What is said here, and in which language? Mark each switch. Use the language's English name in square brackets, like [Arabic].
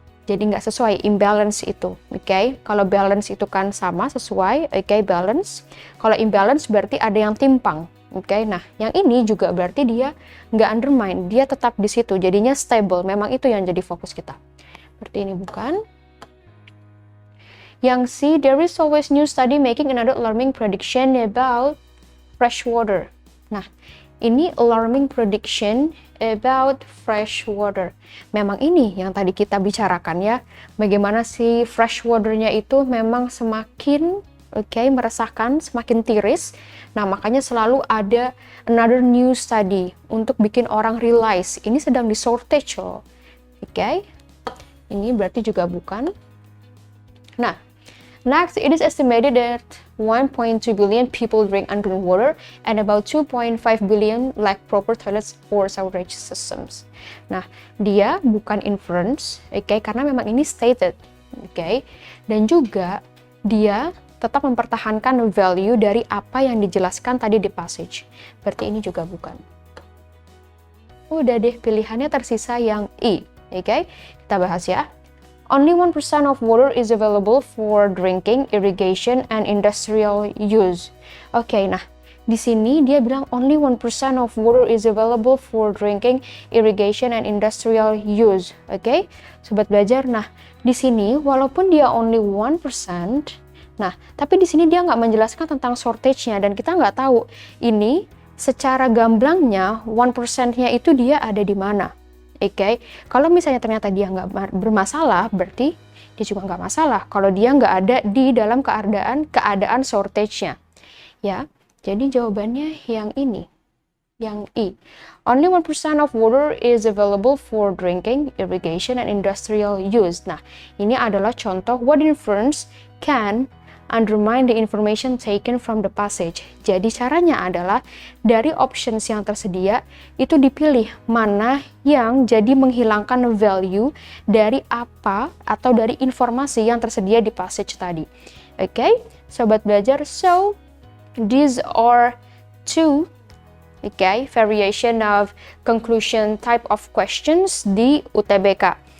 [Indonesian] Jadi nggak sesuai, imbalance itu. Oke, kalau balance itu kan sama, sesuai, oke, balance. Kalau imbalance berarti ada yang timpang. Oke, nah yang ini juga berarti dia nggak undermine, dia tetap di situ, jadinya stable. Memang itu yang jadi fokus kita. Berarti ini bukan. Yang C, [English] there is always new study making another alarming prediction about fresh water. [Indonesian] Nah, ini [English] alarming prediction about fresh water. [Indonesian] Memang ini yang tadi kita bicarakan ya, bagaimana si fresh water-nya itu memang semakin meresahkan, semakin tiris. Nah, makanya selalu ada [English] another new study [Indonesian] untuk bikin orang realize ini sedang di shortage loh. Oke. Ini berarti juga bukan. [English] Nah, next, it is estimated that 1.2 billion people drink unclean water and about 2.5 billion lack proper toilets or sewerage systems. [Indonesian] Nah, dia bukan inference, karena memang ini stated, dan juga dia tetap mempertahankan value dari apa yang dijelaskan tadi di passage. Berarti ini juga bukan. Udah deh, pilihannya tersisa yang E, kita bahas ya. [English] Only 1% of water is available for drinking, irrigation, and industrial use. [Indonesian] Oke, nah di sini dia bilang [English] only 1% of water is available for drinking, irrigation, and industrial use. [Indonesian] Oke, sobat belajar. Nah, di sini walaupun dia [English] only 1%, [Indonesian] nah tapi di sini dia nggak menjelaskan tentang shortage-nya dan kita nggak tahu ini secara gamblangnya 1%-nya itu dia ada di mana. Oke, kalau misalnya ternyata dia nggak bermasalah, berarti dia juga nggak masalah kalau dia nggak ada di dalam keadaan shortage-nya. Ya, jadi jawabannya yang ini, yang I. [English] Only 1% of water is available for drinking, irrigation, and industrial use. [Indonesian] Nah, ini adalah contoh [English] what inference can undermine the information taken from the passage. [Indonesian] Jadi caranya adalah dari options yang tersedia itu dipilih mana yang jadi menghilangkan value dari apa atau dari informasi yang tersedia di passage tadi. Oke, sobat belajar, [English] so these are two variation of conclusion type of questions [Indonesian] di UTBK.